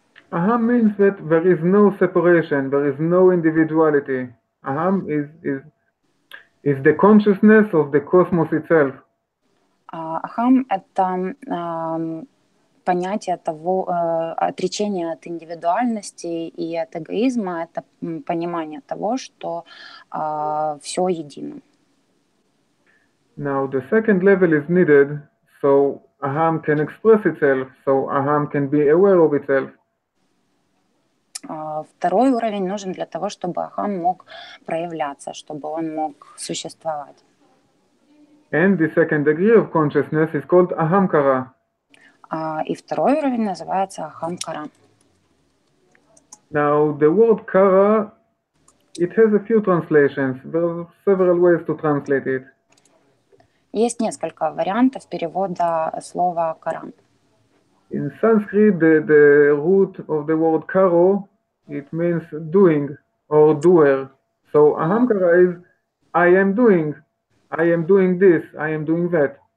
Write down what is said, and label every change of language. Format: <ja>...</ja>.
<en>Aham means that there is no separation, there is no individuality. Aham is the consciousness of the cosmos itself.</en> <ru>Ахам — это понятие того, отречение от индивидуальности и от эгоизма, это понимание того, что все едино.</ru> <en>Now the second level is needed, so aham can express itself, so aham can be aware of itself.</en> <ru>Второй уровень нужен для того, чтобы ахам мог проявляться, чтобы он мог существовать.</ru> <en>And the second degree of consciousness is called ahamkara.</en> <ru>И второй уровень называется ахамкара.</ru> <en>Now the word kara, it has a few translations. There are several ways to translate it.</en> <ru>Есть несколько вариантов перевода слова кара.</ru> <en>In Sanskrit, the root of the word karo, it means doing or doer. So ahamkara is I am doing this, I am doing that.</en>